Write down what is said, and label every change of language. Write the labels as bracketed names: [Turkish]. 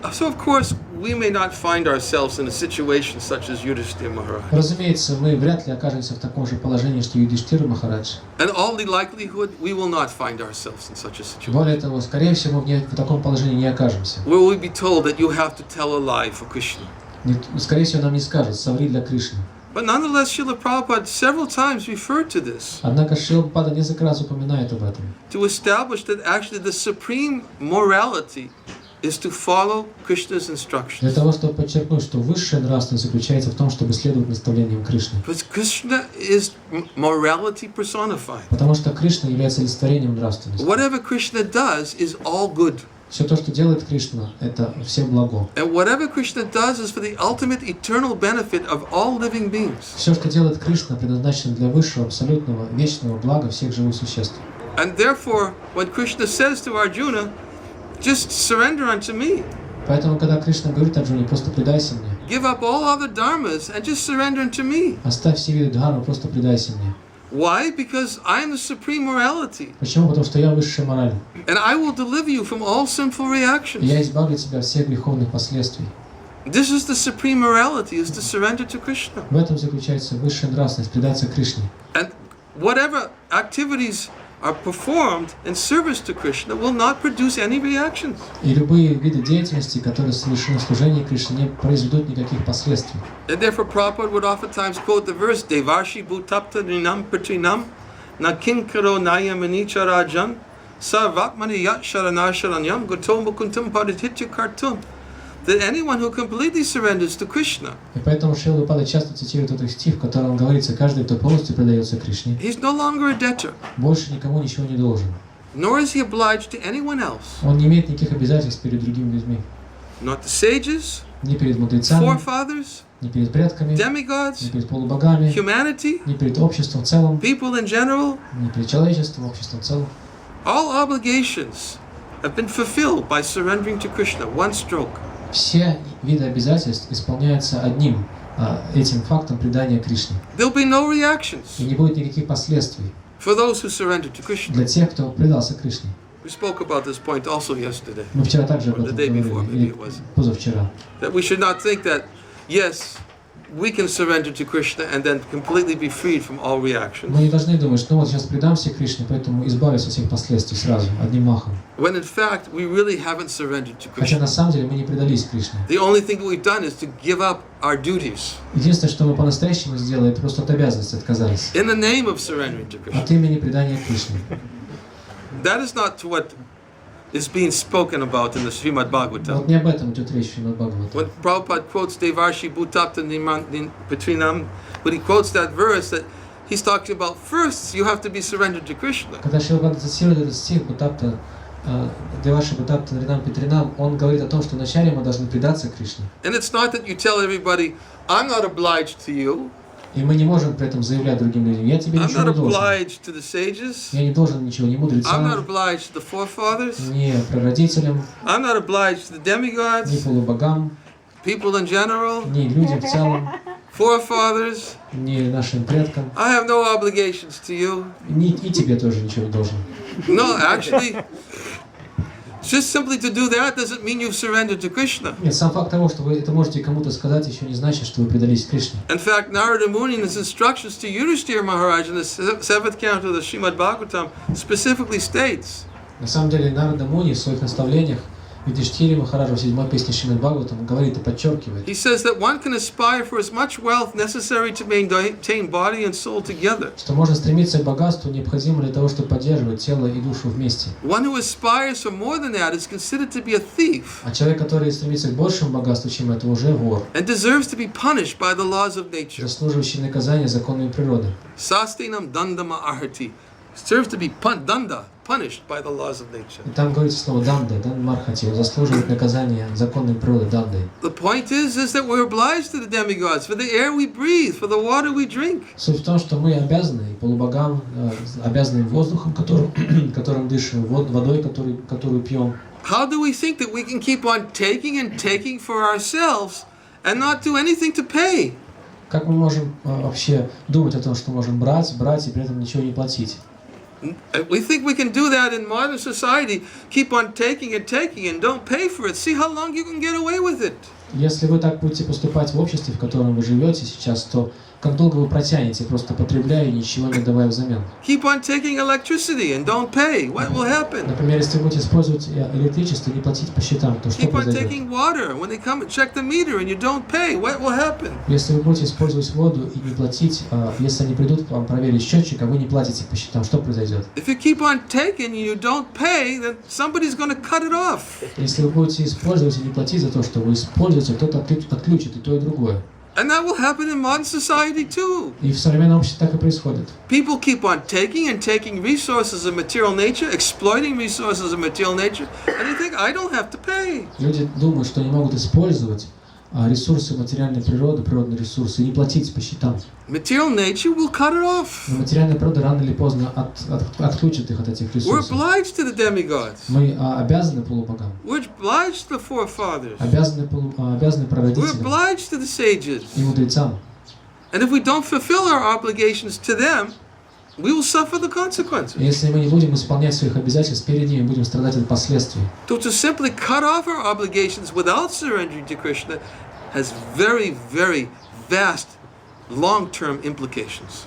[English] So of course we may not find ourselves in a situation such as Yudhishthira Maharaj. [Russian] Разумеется, мы вряд ли окажемся в таком же положении, что Юдхиштхира Махарадж. [English] And all the likelihood we will not find ourselves in such a situation. [Russian] Более того, скорее всего, мы в таком положении не окажемся. [English] Where we'll be told that you have to tell a lie for Krishna. [Russian] Скорее всего, нам не скажут, соври для Кришны. [English] But nonetheless, Srila Prabhupada several times referred to this. [Russian] Однако Шрила Прабхупада несколько раз упоминает об этом. [English] To establish that actually the supreme morality is to follow Krishna's [Russian] Для [English] instructions. [Russian] того, чтобы подчеркнуть, что высшая нравственность заключается в том, чтобы следовать наставлениям Кришны. [English] Because Krishna is morality personified. [Russian] Потому что Кришна является олицетворением нравственности. [English] Whatever Krishna does is all good. [Russian] Все то, что делает Кришна, это все благо. [English] And whatever Krishna does is for the ultimate eternal benefit of all living beings. [Russian] Все, что делает Кришна, предназначено для высшего, абсолютного, вечного блага всех живых существ. [English] And therefore, when Krishna says to Arjuna, just surrender unto me. [Russian] Поэтому, когда Кришна говорит Арджуне, просто предайся мне. [English] Give up all other dharmas and just surrender unto me. [Russian] Оставь все виды дхармы, просто предайся мне. [English] Why? Because I am the supreme morality. [Russian] Почему? Потому что я высшая мораль. [English] And I will deliver you from all sinful reactions. [Russian] Я избавлю тебя от всех греховных последствий. [English] This is the supreme morality, is to surrender to Krishna. [Russian] В этом заключается высшая нравственность, предаться Кришне. [English] And whatever activities are performed in service to Krishna will not produce any reactions. [Russian] И любые виды деятельности, которые совершены в служении Кришне, не произведут никаких последствий. [English] And therefore Prabhupada would oftentimes quote the verse, [Sanskrit] Devarshi bhutapta ninam pratrinam na kinkaro nayamani charajan sarvatmani yat sharanar sharanyam gotom mukuntam parititya kartum. [English] That anyone who completely surrenders to Krishna, [Russian] И поэтому Шрила Прабхупада часто цитирует этот стих, в котором говорится: каждый, кто полностью предается Кришне, [English] he's no longer a debtor, [Russian] больше никому ничего не должен. [English] nor is he obliged to anyone else, [Russian] Он не имеет никаких обязательств перед другими людьми. [English] not the sages, [Russian] Ни перед мудрецами, [English] forefathers, [Russian] ни перед предками, ни [English] demigods, [Russian] перед полубогами, [English] humanity, [Russian] ни перед обществом в целом, [English] people in general. [Russian] ни перед человечеством, обществом в целом. [English] All obligations have been fulfilled by surrendering to Krishna, one stroke. [Russian] Все виды обязательств исполняются одним этим фактом предания Кришне. [English] There'll be no reactions [Russian] И не будет никаких последствий [English] for those who surrender to Krishna. [Russian] для тех, кто предался Кришне. [English] We spoke about this point also yesterday, [Russian] Мы вчера также об [English] or the [Russian] этом [English] day before, [Russian] говорили, [English] maybe [Russian] или [English] it was. [Russian] позавчера. [English] That we should not think that, yes, we can surrender to Krishna and then completely be freed from all reactions. [Russian] Мы не должны думать, что ну вот сейчас предамся Кришне, поэтому избавлюсь от всех последствий сразу, одним махом. [English] When in fact, we really haven't surrendered to [Russian] Хотя [English] Krishna. [Russian] на самом деле мы не предались Кришне. [English] The only thing that we've done is to give up our duties [Russian] Единственное, что мы по-настоящему сделали, это просто от обязанности отказались. [English] in the name of surrendering to Krishna. [Russian] От имени предания Кришне. [English] That is not what is being spoken about in the Srimad Bhagavatam. [Russian] Вот не об этом идет речь в Шримад Бхагаватам. [English] When Prabhupada quotes Devarshi Bhutapta Patrinam, but he quotes that verse that he's talking about first you have to be surrendered to Krishna. [Russian] Когда Шрила Бхактивинода цитирует этот стих Бхутапта, Деваши Бхутапта Наринам Петринам, он говорит о том, что вначале мы должны предаться Кришне. [English] And it's not that you tell everybody, I'm not obliged to you. [Russian] И мы не можем при этом заявлять другим людям, я тебе [English] I'm [Russian] ничего [English] not [Russian] не должен. [English] obliged to the sages. [Russian] Я не должен ничего ни [English] I'm not [Russian] мудрецам, [English] obliged to the forefathers. [Russian] ни прародителям, [English] I'm not obliged to the [Russian] ни [English] demiggods, [Russian] полубогам, [English] people in general, [Russian] ни людям в целом, [English] forefathers. [Russian] ни нашим предкам, [English] I have no obligations to you. [Russian] и тебе тоже ничего не должен. [English] No, actually, just simply to do that doesn't mean you've surrendered to Krishna. [Russian] Нет, сам факт того, что вы это можете кому-то сказать, еще не значит, что вы предались Кришне. [English] In fact, Narada Muni in his instructions to Yudhishthira Maharaj in the seventh canto of the Srimad Bhagavatam specifically states, [Russian] На самом деле, Нарада Муни в своих наставлениях Юдхиштхире Махараджа в 7-й песне Шримад Бхагаватам говорит и подчеркивает, [English] he says that one can aspire for as much wealth necessary to maintain body and soul together. [Russian] что можно стремиться к богатству, необходимо для того, чтобы поддерживать тело и душу вместе. [English] One who aspires for more than that is considered to be a thief [Russian] А человек, который стремится к большему богатству, чем это, уже вор, [English] and deserves to be punished by the laws of nature. [Russian] заслуживающий наказания законами природы. [Sanskrit] Sastinam dandama arhati. [English] Deserves to be punished by the laws of nature. [Russian] И там говорится слово «данда», «дан мархати», он заслуживает наказания законной природы «дандой». [English] The point is that we're obliged to the demigods for the air we breathe, for the water we drink. [Russian] Суть в том, что мы обязаны полубогам, обязаны воздухом, которым дышим, водой, которую пьем. [English] How do we think that we can keep on taking and taking for ourselves and not do anything to pay? [Russian] Как мы можем вообще думать о том, что можем брать и при этом ничего не платить? [English] We think we can do that in modern society, keep on taking and don't pay for it. See how long you can get away with it. [Russian] Если вы так будете поступать в обществе, в котором вы живете сейчас, то как долго вы протянете, просто потребляя и ничего не давая взамен? [English] Keep on taking electricity and don't pay. What will happen? [Russian] Например, если вы будете использовать электричество и не платить по счетам, то что [English] Keep on [Russian] произойдет? [English] taking water. When they come and check the meter and you don't pay, what will happen? [Russian] Если вы будете использовать воду и не платить, если они придут к вам проверить счетчик, а вы не платите по счетам, что произойдет? [English] If you keep on taking and you don't pay, then somebody's going to cut it off. [Russian] Если вы будете использовать и не платить за то, что вы используете, кто-то отключит и то, и другое. [English] And that will happen in modern society too. [Russian] И в современном обществе так и происходит. [English] People keep on taking resources of material nature, exploiting resources of material nature, and they think, I don't have to pay. [Russian] Люди думают, что они могут использовать ресурсы материальной природы, природные ресурсы, и не платить по счетам. [English] Material nature will cut it off. [Russian] Но материальная природа рано или поздно отключит их от этих [English] We're [Russian] ресурсов. [English] obliged to the demigods. [Russian] Мы обязаны полубогам, [English] We're obliged to the forefathers. [Russian] обязаны [English] We're [Russian] прародителям [English] obliged to the sages. [Russian] и мудрецам. [English] And if we don't fulfill our obligations to them, we will suffer the consequences. [Russian] И если мы не будем исполнять своих обязательств перед ними, будем страдать от последствий. [English] To simply cut off our obligations without surrendering to Krishna has very, very vast long-term implications.